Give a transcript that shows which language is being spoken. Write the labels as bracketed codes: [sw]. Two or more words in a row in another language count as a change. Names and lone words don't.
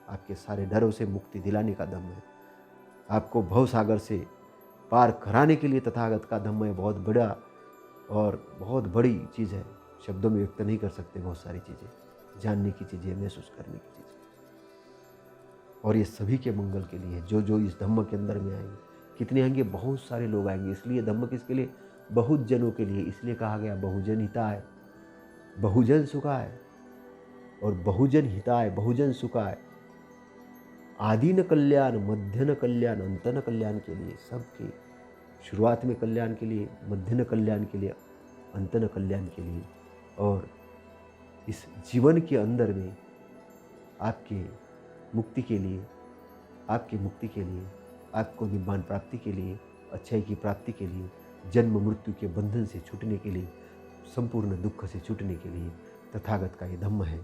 [hi] आपके सारे डरों से मुक्ति दिलाने का धम्म है, आपको भव सागर से पार कराने के लिए तथागत का धम्म है बहुत बड़ा और बहुत बड़ी चीज़ है। शब्दों में व्यक्त नहीं कर सकते बहुत सारी चीज़ें, जानने की चीज़ें, महसूस करने की चीज़ें। और ये सभी के मंगल के लिए जो जो इस धम्म के अंदर में आएंगे। कितने आएंगे? बहुत सारे लोग आएंगे। इसलिए धम्म किसके लिए? बहुत जनों के लिए। इसलिए कहा गया [pi] बहुजन हिताय, बहुजन सुखाय। और बहुजन हिताय, बहुजन सुखाय, [hi] आदि न कल्याण, मध्य न कल्याण, अंत न कल्याण के लिए, सबके शुरुआत में कल्याण के लिए, मध्य न कल्याण के लिए, अंत न कल्याण के लिए। और इस जीवन के अंदर में आपके मुक्ति के लिए, आपकी मुक्ति के लिए, आपको निर्वाण प्राप्ति के लिए, अच्छाई की प्राप्ति के लिए, जन्म मृत्यु के बंधन से छूटने के लिए, संपूर्ण दुख से छूटने के लिए तथागत का ये धम्म है।